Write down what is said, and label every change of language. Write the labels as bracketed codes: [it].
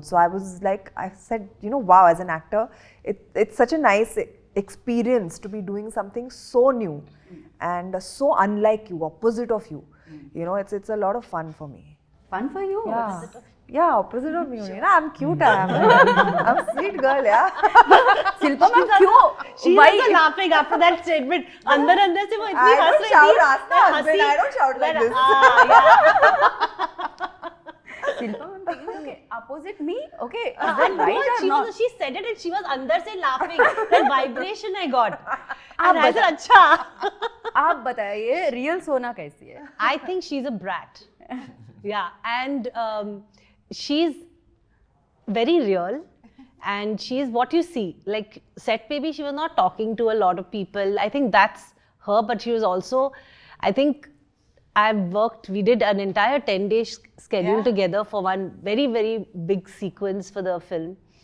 [en] So I was like, I said, you know, wow, as an actor, it's such a nice experience to be doing something so new and so unlike you, opposite of you. You know, it's a lot of fun for me. Fun for you? Yeah, opposite of me. You know, I'm cute. I'm a sweet girl, yeah. [hi] Silpa ma'am, क्यों? [en] She was laughing after that statement. [hi] अंदर से वो इतनी हंस रही थी. [en] I don't shout like this. Silpa ma'am, okay, opposite me, okay. And right, she said it and she was [hi] अंदर से [en] laughing. That vibration I got. And I said, [hi] अच्छा. आप बताइए, real सोना कैसी है? [en] I think she's a brat. Yeah, and she's very real, and she's what you see. Like set baby, she was not talking to a lot of people. I think that's her, but she was also, I think we did an entire 10-day schedule together for one very, very big sequence for the film.